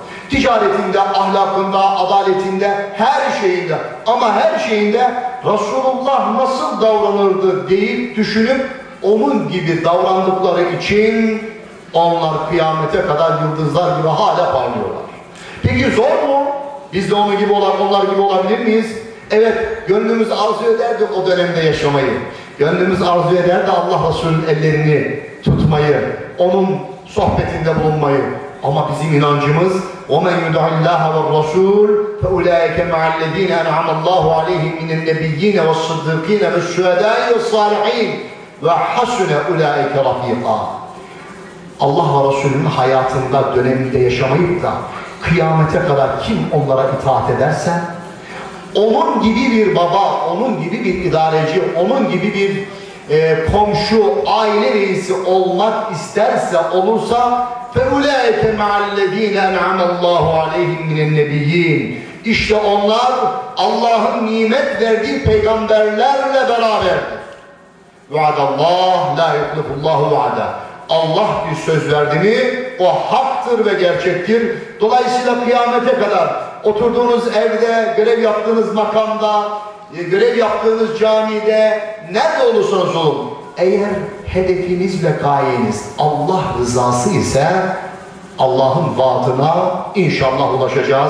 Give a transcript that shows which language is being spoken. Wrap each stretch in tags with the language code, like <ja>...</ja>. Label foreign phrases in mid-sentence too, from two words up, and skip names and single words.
<tr>Ticaretinde, ahlakında, adaletinde, her şeyinde, ama her şeyinde Resulullah nasıl davranırdı deyip düşünüp onun gibi davrandıkları için onlar kıyamete kadar yıldızlar gibi hala parlıyorlar. Peki zor mu? Biz de onun gibi onlar gibi olabilir miyiz? Evet, gönlümüz arzu ederdi o dönemde yaşamayı. Gönlümüz arzu ederdi Allah Resulü'nün ellerini tutmayı, onun sohbetinde bulunmayı. Ama bizim inancımız</tr> <ar>وَمَنْ يُدْعِ اللّٰهَ وَالرَّسُولِ فَاُولَٰئِكَ مَعَ الَّذ۪ينَ اَنْعَمَ اللّٰهُ عَلَيْهِمْ مِنَ النَّبِيِّينَ وَالصِّدِّقِينَ وَالشُّهَدَاءِ وَالصَّالِحِينَ وَحَسُنَ اُولَٰئِكَ رَف۪يقًا.</ar> <tr>Allah ve Resulü'nün hayatında, döneminde yaşamayıp da kıyamete kadar kim onlara itaat ederse, onun gibi bir baba, onun gibi bir idareci, onun gibi bir komşu, aile reisi olmak isterse, olursa</tr> <ar>فَاُولَٰئِكَ مَعَ الَّذ۪ينَ اَنْعَمَ اللّٰهُ عَلَيْهِمْ مِنَ النَّبِيِّينَ.</ar> <tr>İşte onlar Allah'ın nimet verdiği peygamberlerle beraberdir.</tr> <ar>وَعَدَ اللّٰهِ لَا يُخْلِفُ اللّٰهُ وَعَدَ.</ar> <tr>Allah bir söz verdi mi o haktır ve gerçektir. Dolayısıyla kıyamete kadar oturduğunuz evde, görev yaptığınız makamda, görev yaptığınız camide, nerede olursanız olun, eğer hedefiniz ve gayeniz Allah rızası ise Allah'ın vaadına inşallah ulaşacağız.</tr>